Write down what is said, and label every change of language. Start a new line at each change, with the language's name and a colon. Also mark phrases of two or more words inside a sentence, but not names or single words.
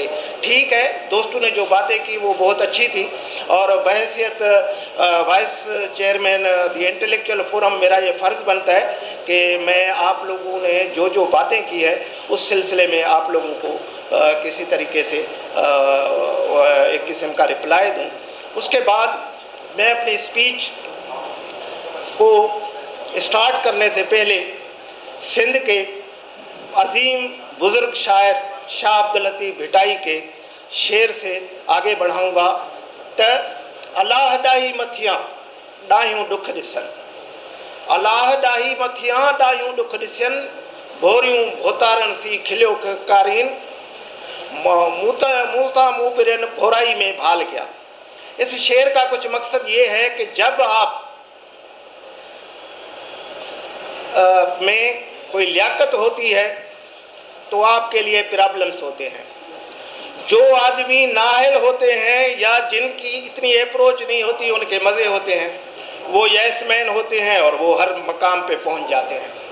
Urdu: ٹھیک ہے، دوستوں نے جو باتیں کی وہ بہت اچھی تھی اور بحیثیت
English: vice chairman
Urdu: دی انٹلیکچوئل فورم میرا یہ فرض بنتا ہے کہ میں آپ لوگوں نے جو جو باتیں کی ہے اس سلسلے میں آپ لوگوں کو کسی طریقے سے ایک قسم کا ریپلائی دوں. اس کے بعد میں اپنی اسپیچ کو اسٹارٹ کرنے سے پہلے سندھ کے عظیم بزرگ شاعر شاہ عبداللطیف بھٹائی کے شعر سے آگے بڑھاؤں گا.
Sindhi: त अलाह डाही मथियां डाहियूं दुख ॾिसनि, अलाह डाही मथियां डाहियूं दुख ॾिसनि, भोरियूं भोतारनि सी खिलियो कारीन, मूता मुँह पिरन भोराई में भाल गया।
Urdu: اس شعر کا کچھ مقصد یہ ہے کہ جب آپ میں کوئی لیاقت ہوتی ہے تو آپ کے لیے پرابلمز ہوتے ہیں. جو آدمی نااہل ہوتے ہیں یا جن کی اتنی اپروچ نہیں ہوتی ان کے مزے ہوتے ہیں، وہ یس مین ہوتے ہیں اور وہ ہر مقام پہ پہنچ جاتے ہیں.